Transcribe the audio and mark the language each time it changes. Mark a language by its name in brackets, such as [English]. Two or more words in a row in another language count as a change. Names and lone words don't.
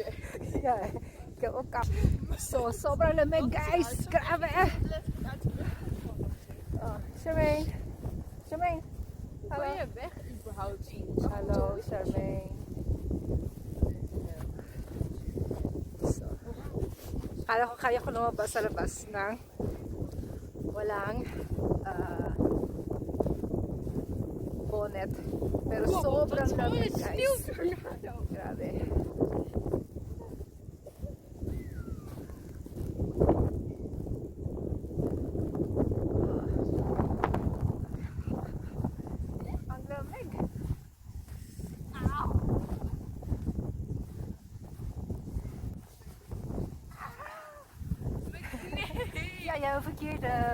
[Dutch] Ja, ik heb ook kap. Zo, [Filipino] sobrang lamig guys. Grabe eh. Oh, Charmaine. Charmaine. [Dutch] Hoe kan je weg überhaupt zien? Hallo, Charmaine. So. [Filipino] Kala ko kaya ko lumabas sa labas ng walang bonnet. Pero sobrang lamig guys. Grabe. Ang lamig. Ow! [Dutch] Ja, verkeerde.